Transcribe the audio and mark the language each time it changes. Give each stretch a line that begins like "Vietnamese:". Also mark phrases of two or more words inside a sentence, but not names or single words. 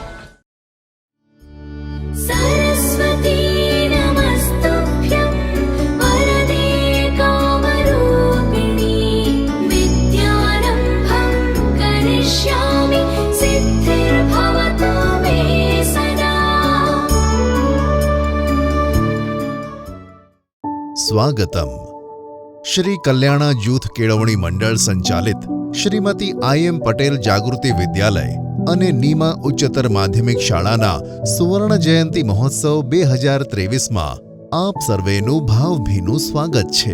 Sanskrit: सरस्वती नमस्तुभ्यं वरदे कामरूपिणी विद्यारम्भं करिष्यामि सिद्धिर्भवतु मे सदा।
Gujarati: સ્વાગતમ. શ્રી કલ્યાણા જૂથ કેળવણી મંડળ સંચાલિત શ્રીમતી IM પટેલ જાગૃતિ વિદ્યાલય અને નીમા ઉચ્ચતર માધ્યમિક શાળાના સુવર્ણ જયંતિ મહોત્સવ 2023માં આપ સર્વેનું ભાવભીનું સ્વાગત છે.